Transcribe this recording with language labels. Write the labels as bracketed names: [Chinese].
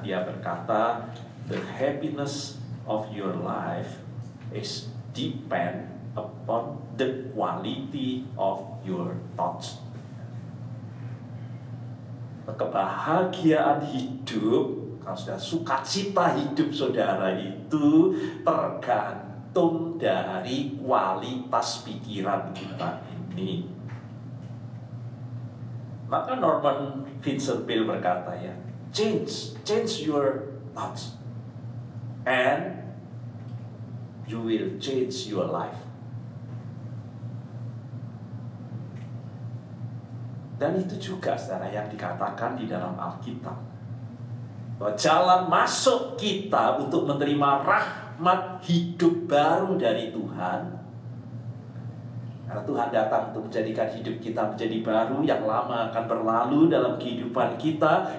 [Indonesian] Dia berkata, [English] the happiness of your life is depend upon the quality of your thoughts. [Indonesian] Kebahagiaan hidup, kalau sudah sukacita hidup saudara itu tergantung dari kualitas pikiran kita ini. Maka Norman Vincent Peale berkata, ya, [English] change your thoughts and you will change your life. [Indonesian] Dan itu juga, saudara, yang dikatakan di dalam Alkitab, bahwa jalan masuk kita untuk menerima rahmat hidup baru dari Tuhan. Karena Tuhan datang untuk menjadikan hidup kita menjadi baru, yang lama akan berlalu dalam kehidupan kita.